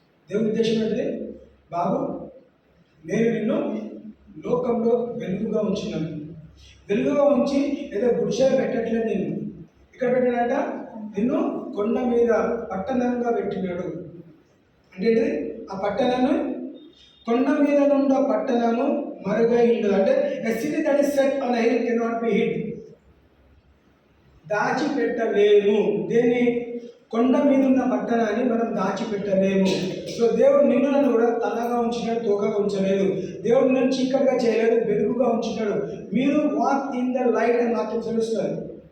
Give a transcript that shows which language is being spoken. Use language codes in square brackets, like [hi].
[te] దేవుని ఉద్దేశం ఏంటిది? బాబు, నేను నిన్ను లోకంలో వెలుగుగా ఉంచినాను. వెలుగుగా ఉంచి ఏదో గుడిసెలు పెట్టట్లేదు, నేను ఇక్కడ పెట్టాడంట. నిన్ను కొండ మీద పట్టణంగా పెట్టినాడు. అంటే ఆ పట్టణము కొండ మీద నుండి పట్టణము మరుగై ఉండదు. అంటే [en] a city that is set on a hill cannot be hid. [te] దాచిపెట్టలేము. దేన్ని? కొండ మీద ఉన్న పట్టణాన్ని మనం దాచిపెట్టలేము. సో దేవుడు నిన్ను నన్ను కూడా తలగా ఉంచినాడు, తోకగా ఉంచలేదు. దేవుడు నన్ను చీకటిగా చేయలేదు, వెలుగుగా ఉంచినాడు. మీరు [en] walk in the light [te] అని మాత్రం తెలుస్తుంది.